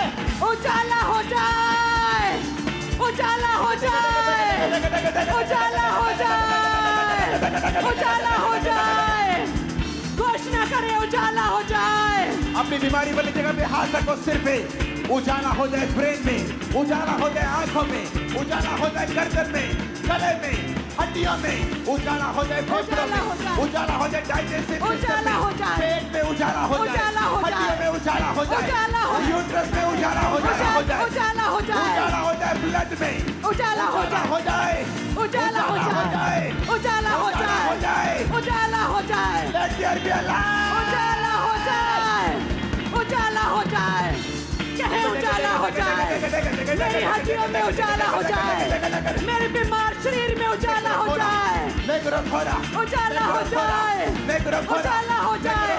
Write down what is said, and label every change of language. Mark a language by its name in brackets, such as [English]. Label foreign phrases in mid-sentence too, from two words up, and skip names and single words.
[Hindi] उजाला हो जाए, उजाला हो जाए, उजाला हो जाए, उजाला हो जाए। घोषणा करें, उजाला हो जाए। अपनी बीमारी वाली जगह पे हाथ रखो, सिर पे। उजाला हो जाए ब्रेन में, उजाला हो जाए आंखों में, उजाला हो जाए गर्दन में, गले में, हड्डियों में, उजाला हो जाए फेफड़ों में, उजाला हो जाए [English] digestive system [Hindi] में, पेट में उजाला हो जाए, हड्डियों में उजाला हो जाए, यूट्रस में उजाला हो जाए, उजाला हो जाए, उजाला हो जाए ब्लड में, उजाला हो जाए, उजाला हो जाए, उजाला हो जाए, उजाला हो जाए, [English] Let there be a light. [Hindi] उजाला हो जाए, उजाला हो जाए। कहे उजाला हो जाए। मेरी हड्डियों में उजाला हो जाए। मेरे बीमार शरीर में उजाला हो जाए। उजाला हो जाए, उजाला हो जाए।